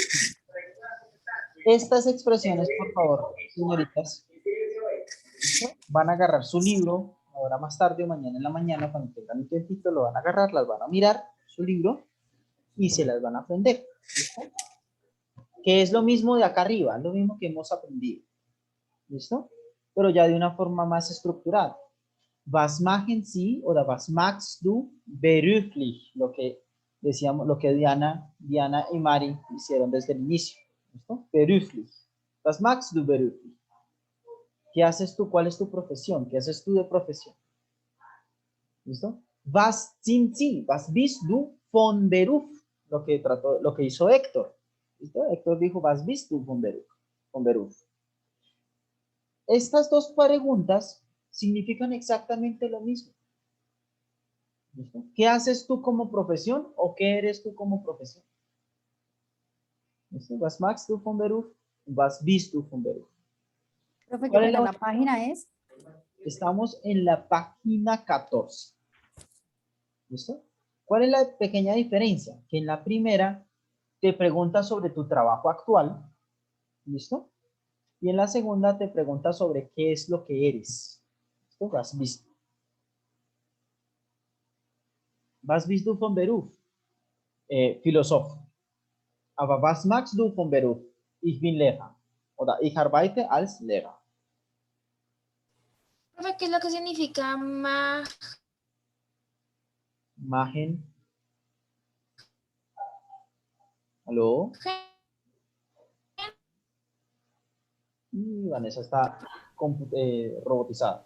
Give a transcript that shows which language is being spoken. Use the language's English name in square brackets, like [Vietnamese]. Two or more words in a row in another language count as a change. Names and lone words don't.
[Spanish] Estas expresiones, por favor, señoritas, van a agarrar su libro, ahora más tarde o mañana en la mañana, cuando tengan un tiempito, lo van a agarrar, las van a mirar, su libro, y se las van a aprender. ¿Listo? Que es lo mismo de acá arriba, lo mismo que hemos aprendido. ¿Listo? Pero ya de una forma más estructurada. [German] Was machen Sie oder was machst du beruflich? [Spanish] Lo que decíamos, lo que Diana y Mari hicieron desde el inicio. ¿Listo? [German] Beruflich. Was machst du beruflich? [Spanish] ¿Qué haces tú? ¿Cuál es tu profesión? ¿Qué haces tú de profesión? ¿Listo? [German] Was sind Sie? Was bist du von Beruf? [Spanish] Lo que hizo Héctor. ¿Listo? Héctor dijo, [German] was bist du von Beruf? Von Beruf. [Spanish] Estas dos preguntas significan exactamente lo mismo. ¿Listo? ¿Qué haces tú como profesión o qué eres tú como profesión? ¿Listo? [German] Was machst du von Beruf? Was bist du von Beruf? [Spanish] Profe, ¿Cuál ¿qué es pena, la- la página es? Estamos en la página 14. ¿Listo? ¿Cuál es la pequeña diferencia? Que en la primera te pregunta sobre tu trabajo actual. ¿Listo? Y en la segunda te pregunta sobre qué es lo que eres. ¿Listo? [German] Was bist du? Was bist du von Beruf? Philosoph. Aber was machst du von Beruf? Ich bin Lehrer. Oder ich arbeite als Lehrer. [Spanish] Profe, ¿qué es lo que significa Machen. ¿Aló? Y Vanessa está robotizada.